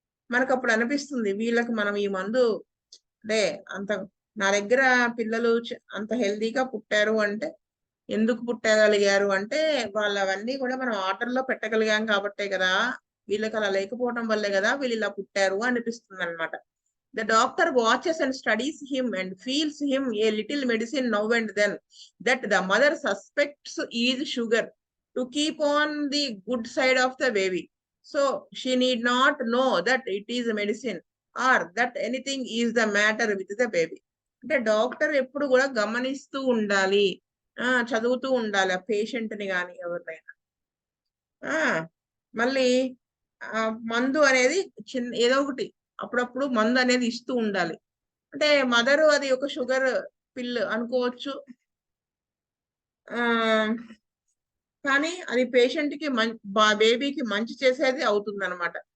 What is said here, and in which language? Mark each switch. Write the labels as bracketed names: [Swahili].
[Telugu] మనకు అప్పుడు అనిపిస్తుంది వీళ్ళకి మనం ఈ మందు అంటే అంత నా దగ్గర పిల్లలు అంత హెల్దీగా పుట్టారు అంటే ఎందుకు పుట్టగలిగారు అంటే వాళ్ళవన్నీ కూడా మనం ఆర్డర్ లో పెట్టగలిగాం కాబట్టే కదా, వీళ్ళకి అలా లేకపోవడం వల్లే కదా వీళ్ళు ఇలా పుట్టారు అనిపిస్తుంది అనమాట. [English] The doctor watches and studies him and feels him a little medicine now and then that the mother suspects is sugar to keep on the good side of the baby. So she need not know that it is medicine or that anything is the matter with the baby. [Telugu] అంటే doctor ఎప్పుడు కూడా గమనిస్తూ ఉండాలి, చదువుతూ ఉండాలి ఆ patient ని కానీ ఎవరినైనా. మళ్ళీ మందు అనేది ఏదో ఒకటి అప్పుడప్పుడు మందు అనేది ఇస్తూ ఉండాలి. అంటే మదర్ అది ఒక షుగర్ పిల్ అనుకోవచ్చు, కానీ అది పేషెంట్ కి బేబీకి మంచి చేసేది అవుతుంది అనమాట.